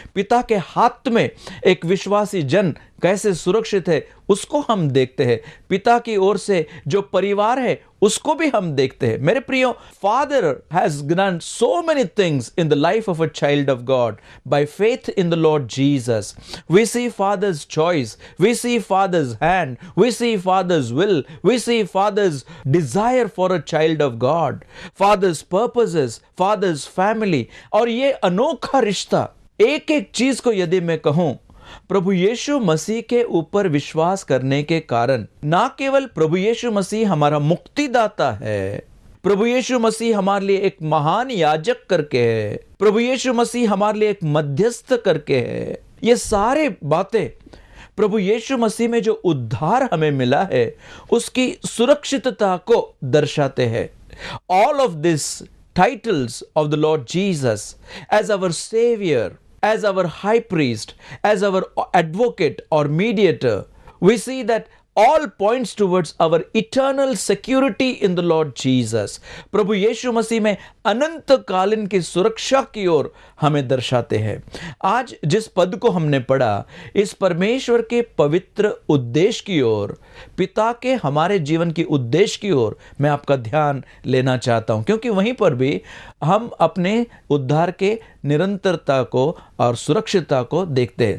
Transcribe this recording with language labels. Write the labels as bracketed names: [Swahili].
[Hindi] पिता के हाथ में एक विश्वासी जन कैसे सुरक्षित है उसको हम देखते हैं। पिता की ओर से जो परिवार है उसको भी हम देखते हैं। मेरे प्रियो, [English] Father has done so many things in the life of a child of God by faith in the Lord Jesus. We see Father's choice, we see Father's hand, we see Father's will, we see Father's desire for a child of God, Father's purposes, Father's family। [Hindi] और ये अनोखा रिश्ता, एक एक चीज को यदि मैं कहूं, प्रभु यीशु मसीह के ऊपर विश्वास करने के कारण ना केवल प्रभु यीशु मसीह हमारा मुक्तिदाता है, प्रभु यीशु मसीह हमारे लिए एक महान याजक करके है, प्रभु यीशु मसीह हमारे लिए एक मध्यस्थ करके है। ये सारे बातें प्रभु यीशु मसीह में जो उद्धार हमें मिला है उसकी सुरक्षितता को दर्शाते हैं। [English] All of these titles of the Lord Jesus as our Savior, as our High Priest, as our Advocate or Mediator, we see that all points towards our eternal security in the Lord Jesus। [Hindi] प्रभु यीशु मसीह में अनंत कालीन की सुरक्षा की ओर हमें दर्शाते हैं। आज जिस पद को हमने पढ़ा, इस परमेश्वर के पवित्र उद्देश्य की ओर, पिता के हमारे जीवन की उद्देश्य की ओर मैं आपका ध्यान लेना चाहता हूं, क्योंकि वहीं पर भी हम अपने उद्धार के निरंतरता को और सुरक्षितता को देखते हैं।